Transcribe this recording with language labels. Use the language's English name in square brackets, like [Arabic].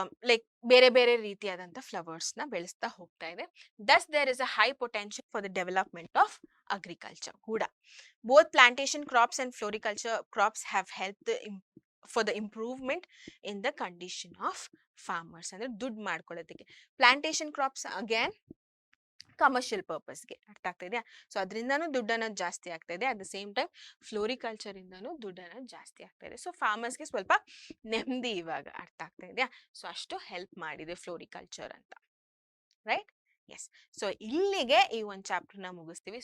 [Kannada] Like ಬೇರೆ ಬೇರೆ ರೀತಿಯಾದಂಥ ಫ್ಲವರ್ಸ್ ನ ಬೆಳೆಸ್ತಾ ಹೋಗ್ತಾ ಇದೆ. [English] Thus there is a high potential for the development of agriculture ಕೂಡ. Both plantation crops and floriculture crops have helped for the improvement in the condition of farmers. [Kannada] ಅಂದ್ರೆ ದುಡ್ಡು ಮಾಡ್ಕೊಳ್ಳೋದಕ್ಕೆ. [English] Plantation crops again [Kannada] commercial ಪರ್ಪಸ್ಗೆ. ಅರ್ಥ ಆಗ್ತಾ ಇದೆಯಾ? So ಅದರಿಂದನೂ ದುಡ್ಡು ಅನ್ನೋದು ಜಾಸ್ತಿ ಆಗ್ತಾ ಇದೆ. [English] at the same time [Kannada] floriculture ಇಂದನೂ ದುಡ್ಡು ಅನ್ನೋದು ಜಾಸ್ತಿ ಆಗ್ತಾ ಇದೆ. ಸೊ ಫಾರ್ಮರ್ಸ್ಗೆ ಸ್ವಲ್ಪ ನೆಮ್ಮದಿ ಇವಾಗ. ಅರ್ಥ ಆಗ್ತಾ ಇದೆಯಾ? ಸೊ ಅಷ್ಟು ಹೆಲ್ಪ್ ಮಾಡಿದೆ ಫ್ಲೋರಿಕಲ್ಚರ್ ಅಂತ. ರೈಟ್? ಎಸ್. ಸೊ ಇಲ್ಲಿಗೆ ಈ ಒಂದು ಚಾಪ್ಟರ್ನ ಮುಗಿಸ್ತೀವಿ.